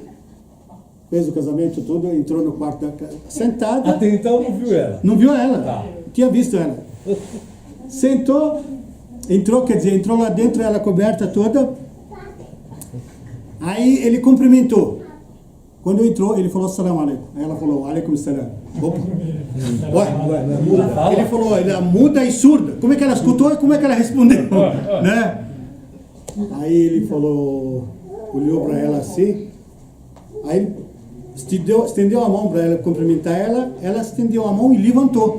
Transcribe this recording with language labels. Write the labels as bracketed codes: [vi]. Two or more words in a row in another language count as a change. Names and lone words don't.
[pt] Fez o casamento todo, entrou no quarto sentada. Até então não viu ela? Não viu ela, Tá. Tinha visto ela. Sentou, entrou lá dentro, ela coberta toda. Aí ele cumprimentou. Quando entrou, ele falou, [ar] السلام عليكم. [pt] Aí ela falou, [ar] عليكم السلام. [pt] Opa. Ele falou, ela muda e surda. Como é que ela escutou e como é que ela respondeu? Né? Aí ele falou, olhou para ela assim, aí estendeu a mão para ela cumprimentar ela estendeu a mão e levantou.